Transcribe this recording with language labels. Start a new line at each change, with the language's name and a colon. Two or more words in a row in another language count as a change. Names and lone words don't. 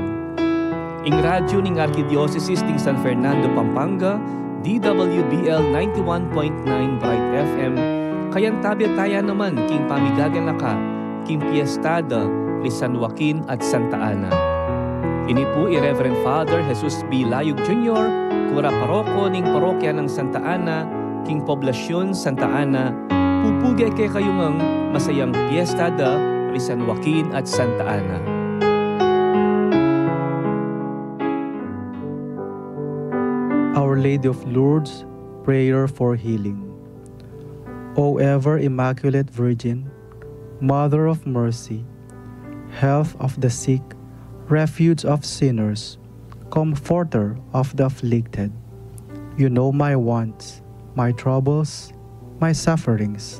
Pampanga: Ing radyo ning Arkidiocese ning San Fernando, Pampanga, DWBL 91.9 Bright FM, kayan tabi taya naman king pamigaganaka, king piestada rin San Joaquin at Santa Ana. Ini po Reverend Father Jesus B. Layug Jr., Kura Paroko ning Parokya ng Santa Ana, King Poblasyon Santa Ana, pupugay kay kayong masayang piyestada ri San Joaquin at Santa Ana.
English: Our Lady of Lourdes, prayer for healing. O ever Immaculate Virgin, Mother of Mercy, health of the sick, refuge of sinners, comforter of the afflicted, you know my wants, my troubles, my sufferings.